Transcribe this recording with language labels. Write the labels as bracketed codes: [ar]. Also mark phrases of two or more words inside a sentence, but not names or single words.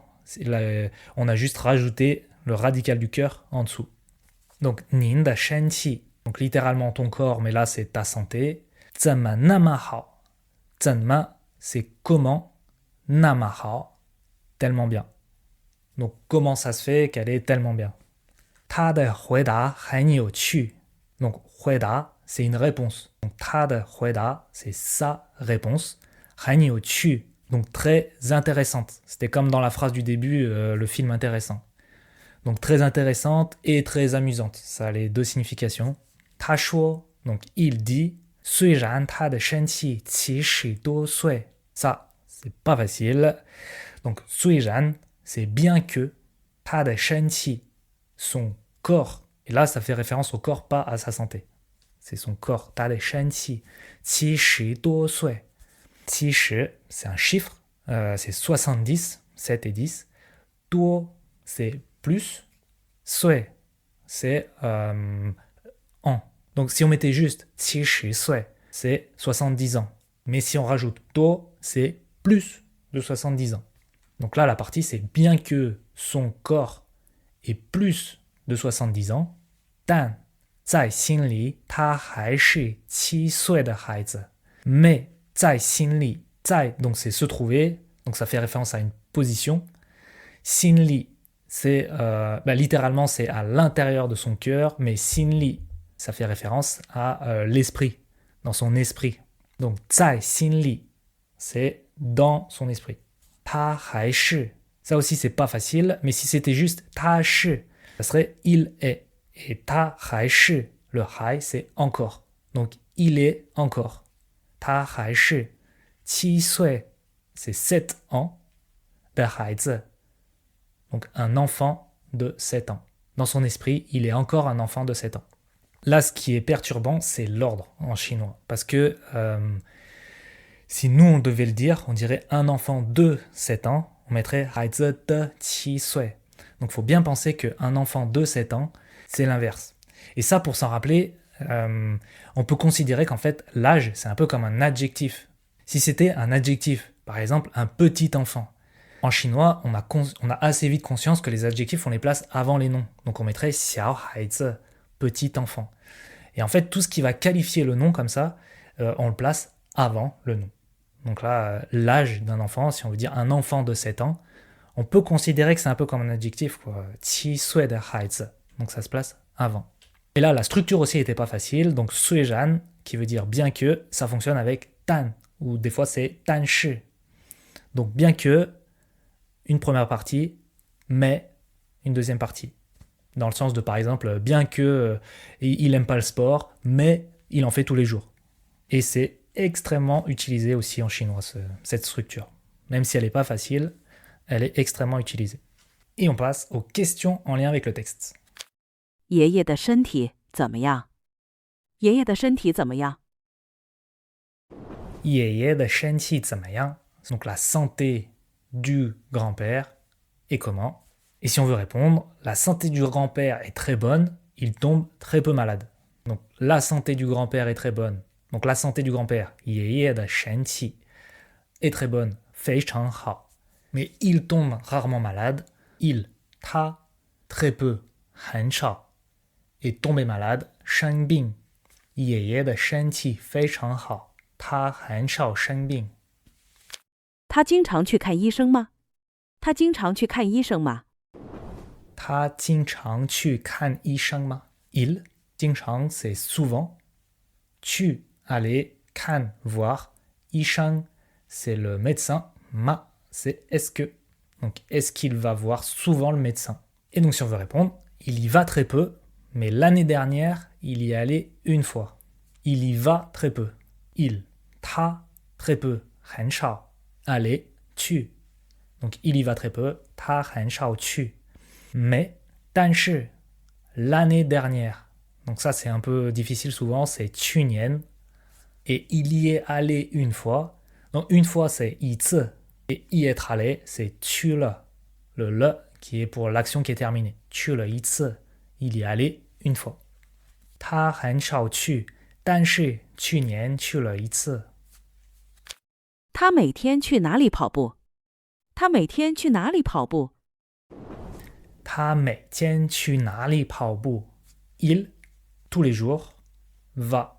[fr] On a juste rajouté le radical du cœur en dessous. Donc, [zh] 您的身体, [fr] donc littéralement ton corps, mais là c'est ta santé. [zh] 怎么那么好. [fr] Zema, c'est comment, [zh] 那么好, [fr] tellement bien. Donc, comment ça se fait qu'elle est tellement bien? [zh] 他的回答很有趣. Donc, 回答, [fr] c'est une réponse. Donc, [zh] 他的回答, [fr] c'est sa réponse. [zh] 很有趣, [fr] donc très intéressante. C'était comme dans la phrase du début, le film intéressant. Donc, très intéressante et très amusante. Ça a les deux significations. [zh] 他说, [fr] donc il dit, [zh] 虽然他的身体七十多岁. [fr] Ça, c'est pas facile. Donc, [zh] 虽然, [fr] c'est bien que, [zh] 他的身体, [fr] son corps, et là ça fait référence au corps, pas à sa santé, c'est son corps, [zh] 他的身体七十多岁. [fr] 70, c'est un chiffre, c'est 70, 7 et 10, 多, c'est plus, 岁, c'est an. Donc si on mettait juste 70岁, c'est 70 ans, mais si on rajoute 多, c'est plus de 70 ans. Donc là la partie c'est bien que son corps et plus de 70 ans, [zh] 但在心里他还是7岁的孩子. Mais 在心里, 在, [fr] donc c'est se trouver, donc ça fait référence à une position. [zh] 心里, [fr] c'est littéralement c'est à l'intérieur de son cœur, mais 心里, ça fait référence à l'esprit, dans son esprit. [zh] Donc 在心里, [fr] c'est dans son esprit. [zh] 他还是, [fr] ça aussi c'est pas facile, mais si c'était juste [zh] 他是, [fr] ça serait il est. Et [zh] 他还是, [fr] le 还 c'est encore. Donc il est encore. [zh] 他还是7岁, [fr] c'est 7 ans, [zh] 的孩子, [fr] donc un enfant de 7 ans. Dans son esprit, il est encore un enfant de 7 ans. Là, ce qui est perturbant, c'est l'ordre en chinois. Parce que si nous, on devait le dire, on dirait un enfant de 7 ans, on mettrait [zh] 孩子的7岁. [fr] Donc il faut bien penser qu'un enfant de 7 ans, c'est l'inverse. Et ça, pour s'en rappeler, on peut considérer qu'en fait, l'âge, c'est un peu comme un adjectif. Si c'était un adjectif, par exemple, un petit enfant, en chinois, on a assez vite conscience que les adjectifs, on les place avant les noms. Donc on mettrait [zh] 小孩子, [fr] petit enfant. Et en fait, tout ce qui va qualifier le nom comme ça, on le place avant le nom. Donc là, l'âge d'un enfant, si on veut dire un enfant de 7 ans, on peut considérer que c'est un peu comme un adjectif, quoi. [zh] 7 岁的孩子. [fr] Donc ça se place avant. Et là, la structure aussi n'était pas facile. Donc 虽然, qui veut dire bien que, ça fonctionne avec 但, ou des fois c'est 但是. Donc bien que, une première partie, mais une deuxième partie. Dans le sens de, par exemple, bien que il n'aime pas le sport, mais il en fait tous les jours. Et c'est extrêmement utilisé aussi en chinois, cette structure. Même si elle n'est pas facile, elle est extrêmement utilisée. Et on passe aux questions en lien avec le texte. [zh] 爷爷的身体怎么样？爷爷的身体怎么样？爷爷的身体怎么样? [fr] Donc la santé du grand-père est comment? Et si on veut répondre, la santé du grand-père est très bonne, il tombe très peu malade. Donc la santé du grand-père est très bonne. Donc la santé du grand-père, [zh] 爷爷的身体 [fr] est très bonne, [zh] 非常好. [fr] Mais il tombe rarement malade. Il, 他 très peu, 很少 et tomber malade, [zh] 生病. 爷爷的身体非常好，他很少生病。他经常去看医生吗？他经常去看医生吗？他经常去看医生吗？ [fr] Il 经常 c'est souvent. 去 aller 看 voir. 医生 c'est le médecin. Ma c'est est-ce que. Donc est-ce qu'il va voir souvent le médecin? Et donc si on veut répondre, il y va très peu, mais l'année dernière, il y allait une fois. Il y va très peu. Il, 他 très peu, 很少 aller 去. Donc il y va très peu, [zh] 他很少去. [fr] Mais 但是 l'année dernière. Donc ça c'est un peu difficile souvent, c'est 去年 et il y est allé une fois. Donc une fois c'est [zh] 一次 [fr] et y être allé c'est [zh] 去了. [fr] Le qui est pour l'action qui est terminée. [zh] 去了一次, [fr] il y est allé une fois. [zh] 他很少去，但是去年去了一次。他每天去哪里跑步？他每天去哪里跑步？他每天去哪里跑步 [fr] Il, tous les jours, va.